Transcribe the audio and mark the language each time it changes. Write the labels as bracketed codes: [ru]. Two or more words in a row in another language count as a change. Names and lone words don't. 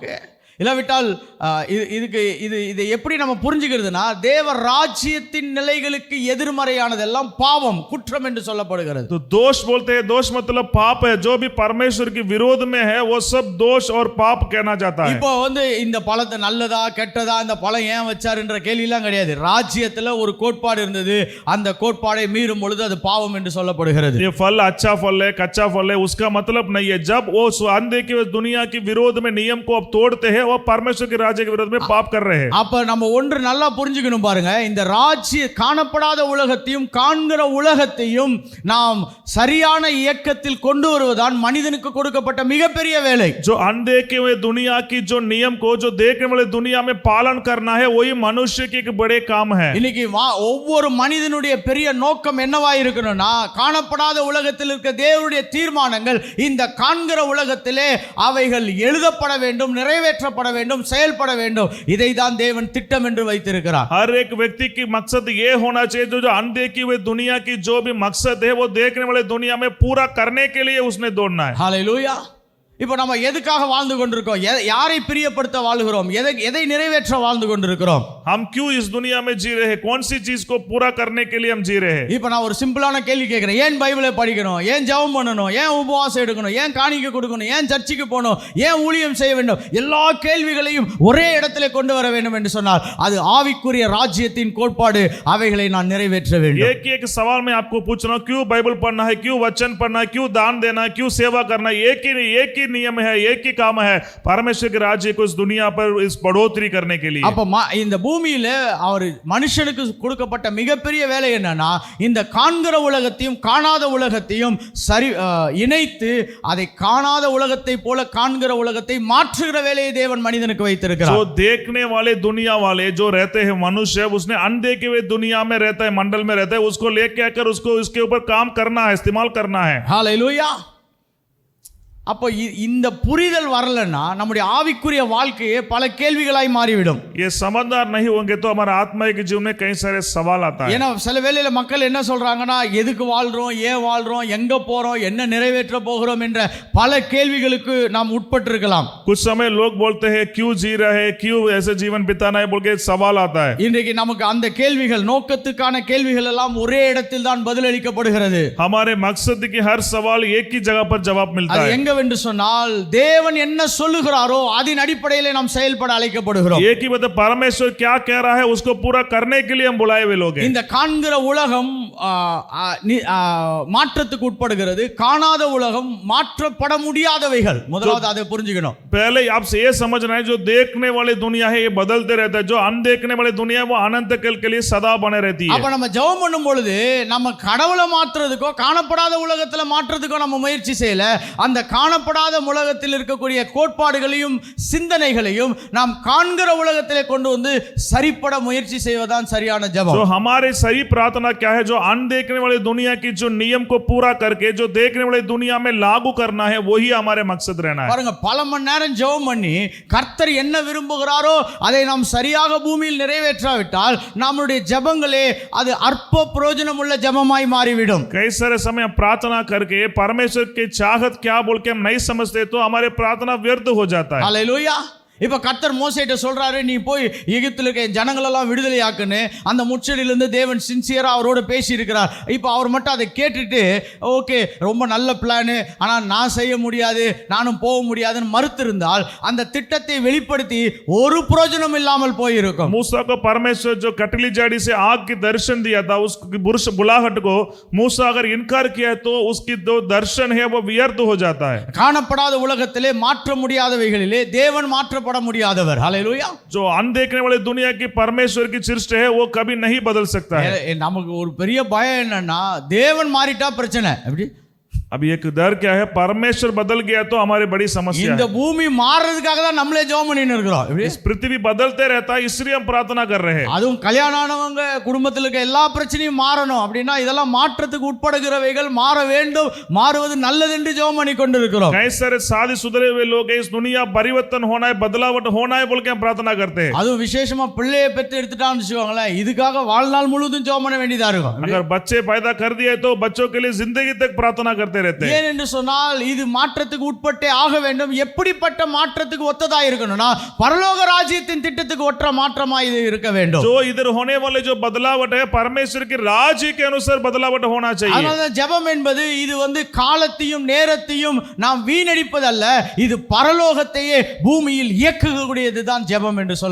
[ta] ஓகே, இல்லாவிட்டால் இதை எப்படி நம்ம புரிஞ்சுக்கிறதுனா, தேவ ராஜ்யத்தின் நிலைகளுக்கு எதிர்மறையானதெல்லாம் பாவம், குற்றம் என்று சொல்லப்படுகிறது. [hi] तो दोष बोलते हैं, दोष मतलब पाप है. जो भी परमेश्वर के विरोध में है वो सब दोष और पाप कहना जाता है. [ta] இப்போ இந்த பழத்தை நல்லதா கெட்டதா, இந்த பழம் ஏன் வச்சாருன்ற கேள்விலாம் கிடையாது. ராஜ்யத்துல ஒரு கோட்பாடு இருந்தது, அந்த கோட்பாடை மீறும் பொழுது அது பாவம் என்று சொல்லப்படுகிறது. [hi] ये फल अच्छा फल है, कच्चा फल है, उसका मतलब नहीं है. जब वो अनदेखे दुनिया के विरोध में नियम को अब तोड़ते हैं, वो परमेश्वर के राज्य के विरोध में पाप कर रहे हैं. [ta] அப்ப நம்ம ஒன்று நல்லா புரிஞ்சுக்கணும் பாருங்க, இந்த ராஜ்ய காணப்படாத உலகத்தையும் காண்கிற உலகத்தையும் நாம் சரியான இயக்கத்தில் கொண்டு வருவதுதான் மனிதனுக்கு கொடுக்கப்பட்ட மிகப்பெரிய வேலை. [hi] जो अनदेखे हुए दुनिया की जो नियम को जो देखने वाले दुनिया में पालन करना है, वही मनुष्य के एक बड़े काम है. [ta] இன்னைக்கு ஒவ்வொரு மனிதனுடைய பெரிய நோக்கம் என்னவா இருக்கணும்னா, காணப்படாத உலகத்தில் இருக்க தேவனுடைய தீர்மானங்கள் இந்த காண்கிற உலகத்திலே அவைகள் எழுதப்பட வேண்டும், நிறைவேற்றப்பட வேண்டும், செயல்பட வேண்டும். இதை தான் தேவன் திட்டம் என்று வைத்திருக்கிறார். [hi] हर एक व्यक्ति की मकसद ये होना चाहिए, जो अनदेखी हुए दुनिया की जो भी मकसद है वो देखने वाले दुनिया में पूरा करने के लिए उसने दौड़ना है. हालेलुया. [ta] இப்போ நம்ம எதுக்காக வாழ்ந்து கொண்டிருக்கோம்? யாரை பிரியப்படுத்த வாழுகிறோம்? எதை நிறைவேற்ற வாழ்ந்து கொண்டிருக்கிறோம்? [hi] हम क्यों इस दुनिया में जी रहे हैं? कौन सी चीज को पूरा करने के लिए हम जी रहे हैं? [ta] இப்போ நான் ஒரு சிம்பிளான கேள்வி கேட்கிறேன். ஏன் பைபிளை படிக்கணும்? ஏன் ஜெபம் பண்ணணும்? ஏன் உபவாசம் எடுக்கணும்? ஏன் காணிக்கை கொடுக்கணும்? ஏன் சர்ச்சுக்கு போகணும்? ஏன் ஊழியம் செய்ய வேண்டும்? எல்லா கேள்விகளையும் ஒரே இடத்திலே கொண்டு வர வேண்டும் என்று சொன்னால் அது ஆவிக்குரிய ராஜ்யத்தின் கோட்பாடு. அவைகளை நான் நிறைவேற்ற வேண்டும். [hi] एक सवाल मैं आपको पूछ रहा हूं, क्यों बाइबल पढ़ना है, क्यों वचन पढ़ना है, क्यों दान देना है, क्यों सेवा करना है? एक ही नियम है, एक ही काम है, परमेश्वर के राज्य को इस दुनिया पर इस बढ़ोतरी करने के लिए. [ta] அப்ப இந்த பூமியில அவர் மனுஷனுக்கு கொடுக்கப்பட்ட மிகப்பெரிய வேலை என்னன்னா, இந்த காண்கிற உலகத்தையும் காணாத உலகத்தையும் சரி இணைத்து அதை காணாத உலகத்தை போல காண்கிற உலகத்தை மாற்றுகிற வேலையை தேவன் மனிதனுக்கு வைத்திருக்கிறார். [hi] जो देखने वाले दुनिया वाले जो रहते हैं मनुष्य, उसने अनदेखे हुए दुनिया में रहता है, मंडल में रहता है, उसको लेके आकर उसको इसके ऊपर काम करना है, इस्तेमाल करना है. हालेलुया. [ta] அப்போ இந்த புரிதல் வரலன்னா நம்முடைய ஆவிக்குரிய வாழ்க்கையே பல கேள்விகளாய் மாறிவிடும். [hi] ये समझदार नहीं होंगे तो हमारा आत्मा के जीवन में कई सारे सवाल आता है. [ta] ஏன்னா சில வேளையில மக்கள் என்ன சொல்றாங்கன்னா, எதுக்கு வாழ்றோம், ஏன் வாழ்றோம், எங்க போறோம், என்ன நிறைவேற்ற போகிறோம் என்ற பல கேள்விகளுக்கு நாம் உட்பட்டிருக்கலாம். [hi] कुछ समय लोग बोलते हैं क्यों जी रहे हैं, क्यों ऐसे जीवन बिताना है बोल के सवाल आता है. [ta] இன்றைக்கு நமக்கு அந்த கேள்விகள், நோக்கத்துக்கான கேள்விகள் எல்லாம் ஒரே இடத்தில் தான் பதிலளிக்கப்படுகிறது. [hi] हमारे मकसद की हर सवाल एक ही जगह पर जवाब मिलता है. [ta] என்று சொன்னால் தேவன் என்ன சொல்லுகிறாரோ அதன் அடிப்படையில் நாம் செயல்பட அழைக்கப்படுகிறோம். [hi] एक ही मतलब परमेश्वर क्या कह रहा है उसको पूरा करने के लिए हम बुलाए हुए लोग हैं. [ta] இந்த காண்கிற உலகம் மாற்றத்துக்கு உட்படுகிறது, காணாத உலகம் மாற்றப்பட முடியாதவைகள். முதலாவது அதை புரிஞ்சுக்கணும். [hi] पहले आपसे ये समझना है, जो देखने वाली दुनिया है ये बदलते रहता है, जो अनदेखने वाली दुनिया है वो अनंत काल के लिए सदा बने रहती है. [ta] அப்ப நம்ம ஜெபம் பண்ணும் பொழுது நம்ம கடவுளை மாற்றுறதுக்கோ காணப்படாத உலகத்துல மாற்றுறதுக்கோ நம்ம முயற்சி செய்யல. அந்த காணப்படாத உலகத்தில் இருக்கக்கூடிய கோட்பாடுகளையும் சிந்தனைகளையும் நாம் காண்கிற உலகத்திலே கொண்டு வந்து சரிப்பட முயற்சி செய்வதுதான் சரியான ஜெபம். [hi] तो हमारे सही प्रार्थना क्या है? जो अनदेखने वाली दुनिया की जो नियम को पूरा करके जो देखने वाली दुनिया में लागू करना है, वही हमारे मकसद रहना है. [ta] பாருங்க, பல மணி நேரம் ஜெபம் பண்ணி கர்த்தர் என்ன விரும்புகிறாரோ அதை நாம் சரியாக பூமியில் நிறைவேற்றாவிட்டால் நம்முடைய ஜெபங்களே அது அற்ப பிரயோஜனம் உள்ள ஜெபமாய் மாறிவிடும். [hi] कई सारे समय प्रार्थना करके परमेश्वर की चाहत क्या बोल के हम नहीं समझते तो हमारे प्रार्थना व्यर्थ हो जाता है. हालेलुया. [ta] இப்போ கர்த்தர் மோசேட்ட சொல்றாரு, நீ போய் எகிப்தில் இருக்க ஜனங்களெல்லாம் விடுதலை ஆக்குன்னு. அந்த முச்சடியிலிருந்து தேவன் சின்சியரா அவரோட பேசி இருக்கிறார். இப்போ அவர் மட்டும் அதை கேட்டுட்டு, ஓகே ரொம்ப நல்ல பிளானு, ஆனால் நான் செய்ய முடியாது, நானும் போக முடியாதுன்னு மறுத்திருந்தால் அந்த திட்டத்தை வெளிப்படுத்தி ஒரு பிரயோஜனம் இல்லாமல் போயிருக்கும். [hi] मूसा को परमेश्वर जो कटली झाड़ी से आग की दर्शन दिया था, उस बुलाहट को मूसा अगर इनकार किया तो उसकी जो दर्शन है वो व्यर्थ हो जाता है. [ta] காணப்படாத உலகத்திலே மாற்ற முடியாதவைகளிலே தேவன் மாற்ற முடியாதவர். [hi] हालेलुया. जो अनदेखने वाली दुनिया की परमेश्वर की सृष्टि है वो कभी नहीं बदल सकता है. [ta] நமக்கு ஒரு பெரிய பயம் என்னன்னா, தேவன் மாறிட்டா பிரச்சனை. எப்படி? [hi] अभी एक डर क्या है? परमेश्वर बदल गया तो हमारी बड़ी समस्या [ta] இந்த பூமி மாறதுக்காக தான் நம்மளே ஜெபம் பண்ணிட்டு இருக்கிறோம். [hi] इस पृथ्वी बदलते रहता है, इसलिए हम प्रार्थना कर रहे हैं. [ta] அதுவும் கல்யாணம் ஆனவங்க குடும்பத்தில் இருக்க எல்லா பிரச்சனையும் மாறணும் அப்படின்னா இதெல்லாம் மாற்றத்துக்கு உட்படுகிறவைகள் மாற வேண்டும், மாறுவது நல்லது என்று ஜெபம் பண்ணி கொண்டிருக்கிறோம். [hi] कई सारे शादी सुधरे हुए लोग हैं, इस दुनिया परिवर्तन होना है, बदलावट होना है बोल के हम प्रार्थना करते हैं. [ta] அதுவும் விசேஷமா பிள்ளையை பெற்று எடுத்துட்டான்னு வச்சுக்கோங்களேன், இதுக்காக வாழ்நாள் முழுவதும் ஜெபம் பண்ண வேண்டியதா இருக்கும். [hi] अगर बच्चे पैदा कर दिए तो बच्चों के लिए जिंदगी तक प्रार्थना करते करते रहते हैं। [ta] ஏன் என்று சொன்னால் இது மாற்றத்துக்கு உட்பட்டே ஆக வேண்டும். எப்படிப்பட்ட மாற்றத்துக்கு ஒத்ததா இருக்கணும்னா பரலோக ராஜ்யத்தின் திட்டத்துக்கு ஒற்ற மாற்றமா இது இருக்க வேண்டும். [hi] जो इधर होने वाले जो बदलावट है परमेश्वर के राज्य के अनुसार बदलावट होना चाहिए। [ta] அதனால ஜெபம் என்பது இது காலத்தையும் நேரத்தையும் நாம் வீணடிப்பதல்ல, இது பரலோகத்தையே பூமியில் இயக்கக்கூடியதுதான் ஜெபம் என்று சொல்ல